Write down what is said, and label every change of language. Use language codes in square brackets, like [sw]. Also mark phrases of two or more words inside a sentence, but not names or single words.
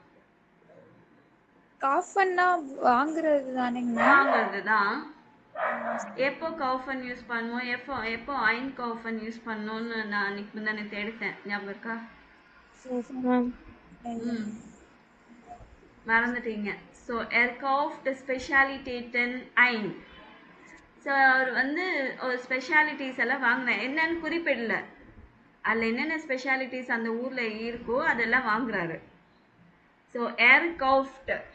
[ta] காஃபன்னா வாங்குறது தானேங்க? வாங்குறது தான். எப்போ கவுஃபன் யூஸ் பண்ணுவோம், எப்போ [de] ein kaufen [ta] யூஸ் பண்ணணும்னு நான் அன்னைக்கு முந்தானே எடுத்தேன். ஞாபகம் இருக்கா? மறந்துட்டீங்க. [de] ஸோ erkauft Spezialitäten ein. [ta] ஸோ அவர் வந்து ஒரு ஸ்பெஷாலிட்டிஸ் எல்லாம் வாங்கினேன். என்னன்னு குறிப்பிடல. அதில் என்னென்ன ஸ்பெஷாலிட்டிஸ் அந்த ஊரில் இருக்கோ அதெல்லாம் வாங்குறாரு. [de] ஸோ erkauft.